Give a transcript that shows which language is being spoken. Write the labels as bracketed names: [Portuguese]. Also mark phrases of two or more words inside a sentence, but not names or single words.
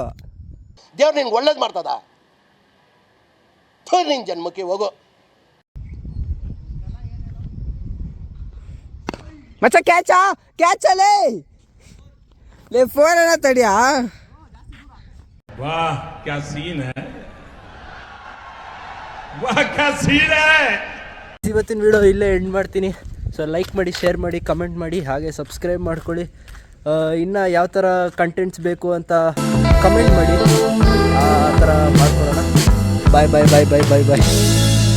[Kannada] ದೇವ್ರು ನಿನ್ಗೆ ಒಳ್ಳೇದು ಮಾಡ್ತದ. ನಿನ್ ಜನ್ಮಕ್ಕೆ ಹೋಗೋ ಮಚ್ಚ. ಕ್ಯಾಚಲೇ ಲೇ ಫೋನ್ ಅನ್ನ ತಡಿಯಾ. [Hindi] वाह क्या सीन है, वाह क्या सीन है. [Kannada] ಇವತ್ತಿನ ವಿಡಿಯೋ ಇಲ್ಲೇ ಎಂಡ್ ಮಾಡ್ತೀನಿ. ಸೊ ಲೈಕ್ ಮಾಡಿ, ಶೇರ್ ಮಾಡಿ, ಕಮೆಂಟ್ ಮಾಡಿ, ಹಾಗೆ ಸಬ್ಸ್ಕ್ರೈಬ್ ಮಾಡ್ಕೊಳ್ಳಿ. ಇನ್ನು ಯಾವ ಥರ ಕಂಟೆಂಟ್ಸ್ ಬೇಕು ಅಂತ ಕಮೆಂಟ್ ಮಾಡಿ, ಆ ಥರ ಮಾಡ್ಕೊಳ್ಳೋಣ. ಬಾಯ್.